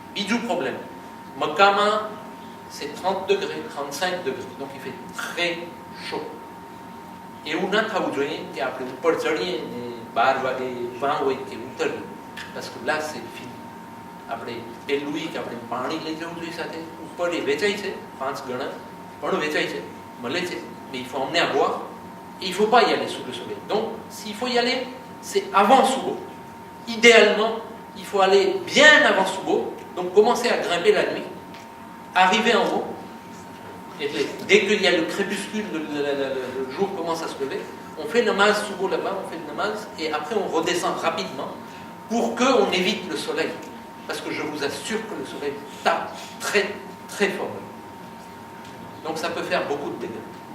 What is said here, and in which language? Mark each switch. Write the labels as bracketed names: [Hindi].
[French] Bijou problème, Makkama c'est 30 degrés, 35 degrés, donc il fait très chaud. [Gujarati] એવું ના થવું જોઈએ કે આપણે ઉપર ચડીએ ને 12 વાગે વાં હોય કે ઉતરીએ, [French] parce que là c'est fini. [Gujarati] આપણે પેલું કે આપણે પાણી લઈ જવું જોઈએ સાથે. ઉપર એ વેચાય છે 5 ગણા પણ વેચાય છે, મળે છે, [French] mais il faut emmener à boire et il faut pas y aller sous le soleil. Donc s'il faut y aller, c'est avant Subo. Idéalement il faut aller bien avant Subo, donc commencer à grimper la nuit, arriver en haut, et dès qu'il y a le crépuscule, le jour commence à se lever, on fait le namaz Subo là-bas, on fait le namaz et après on redescend rapidement pour qu'on évite le soleil, parce que je vous assure que le soleil tape très très fort, donc ça peut faire beaucoup de dégâts.